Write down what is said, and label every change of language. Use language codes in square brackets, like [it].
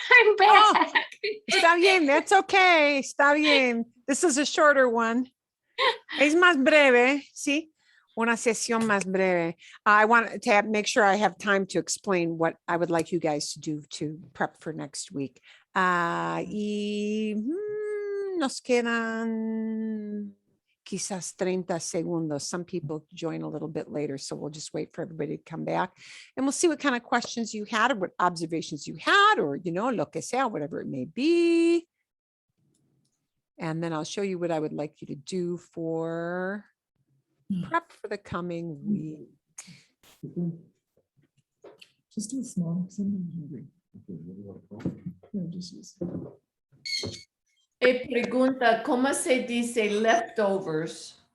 [en] I'm back. [es] Está bien, [en] that's okay. Está bien. This is a shorter one. [es] Es más breve, ¿sí? Una sesión más breve. [en] I want to make sure I have time to explain what I would like you guys to do to prep for next week. [es] Nos quedan quizás 30 segundos. [en] Some people join a little bit later, so we'll just wait for everybody to come back. And we'll see what kind of questions you had or what observations you had or, [es] lo que sea, [en] whatever it may be. And then I'll show you what I would like you to do for prep for the coming week. Just do a small, because I'm not hungry. No, just use. [es] Pregunta, ¿cómo se dice leftovers?